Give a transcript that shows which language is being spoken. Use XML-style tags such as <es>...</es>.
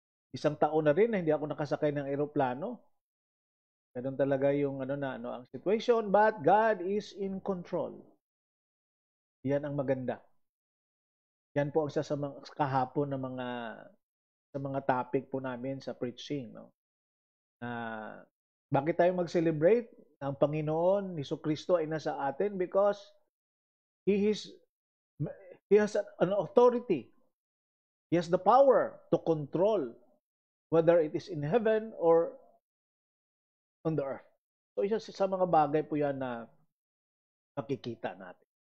<tl>Isang taon na rin na hindi ako nakasakay ng eroplano. Ganun talaga yung ang situation,</tl> <en>but God is in control.</en> <tl>Yan ang maganda. Yan po ang isa sa mga kahapon ng mga sa mga topic po namin sa preaching, no? Na bakit tayo mag-celebrate? Ang Panginoon, Jesucristo ay nasa atin</tl> <en>because He is He has an authority. He has the power to control whether it is in heaven or on the earth.</en> <tl>So isa sa mga bagay po yan na makikita natin.</tl>